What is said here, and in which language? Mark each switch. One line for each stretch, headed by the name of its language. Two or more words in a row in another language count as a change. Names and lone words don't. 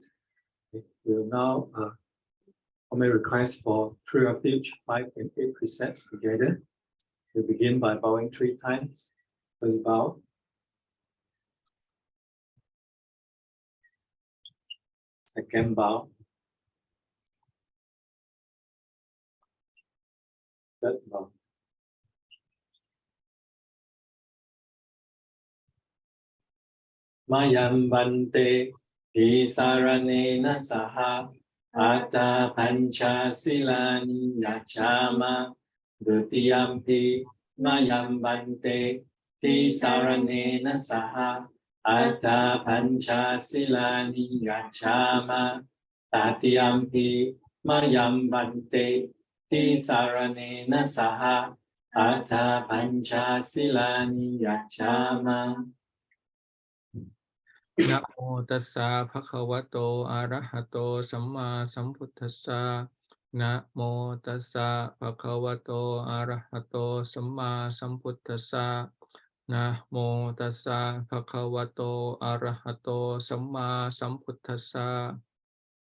English: We will now formally request for 3 refuge, 5 and 8 precepts together. We begin by bowing 3 times. First bow. Second bow. Third bow.
Pali: Mayam bante saranena saha Ata pancha silani yachama Dutiyampi mayam bante saranena saha Ata pancha silani yachama Tatiyampi mayam bante saranena saha Ata pancha silani yachama. นะโมตัสสะภะคะวะโตอะระหะโตสัมมาสัมพุทธัสสะนะโมตัสสะภะคะวะโตอะระหะโตสัมมาสัมพุทธัสสะนะโมตัสสะภะคะวะโตอะระหะโตสัมมาสัมพุทธัสสะ